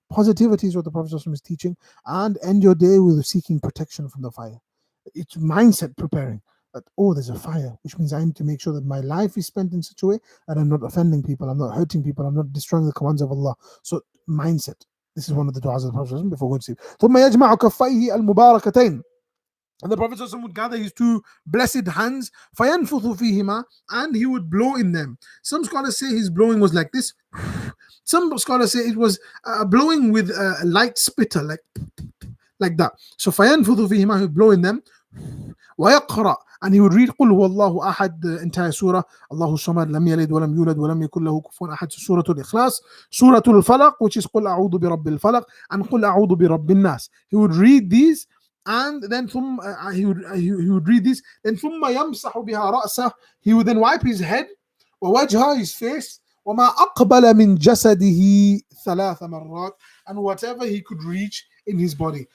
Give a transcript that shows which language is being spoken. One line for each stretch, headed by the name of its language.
English: Positivity is what the Prophet ﷺ is teaching, and end your day with seeking protection from the fire. It's mindset preparing that, oh, there's a fire, which means I need to make sure that my life is spent in such a way that I'm not offending people, I'm not hurting people, I'm not destroying the commands of Allah. So mindset. This is one of the du'as of the Prophet before going to sleep.
Arabic: ثم يجمع كفيه المباركتين.
English: And the Prophet would gather his two blessed hands,
Arabic: فينفث فيهما,
English: and he would blow in them. Some scholars say his blowing was like this. Some scholars say it was blowing with a light spitter, like that. So
Arabic: فينفث فيهما,
English: he would blow in them.
Arabic: ويقرأ,
English: and he would read
Arabic: قل هو الله أحد,
English: the entire surah.
Arabic: الله الصمد لم يلد ولم يولد ولم يكن له كفوا أحد, سورة الإخلاص, سورة الفلق,
English: which is
Arabic: قل أعوذ برب الفلق, and قل أعوذ برب الناس.
English: He would read these, and then he would read these, then
Arabic: ثم يمسح بها رأسه,
English: he would then wipe his head,
Arabic: ووجهه,
English: his face,
Arabic: وما أقبل من جسده ثلاث مرات,
English: and whatever he could reach in his body.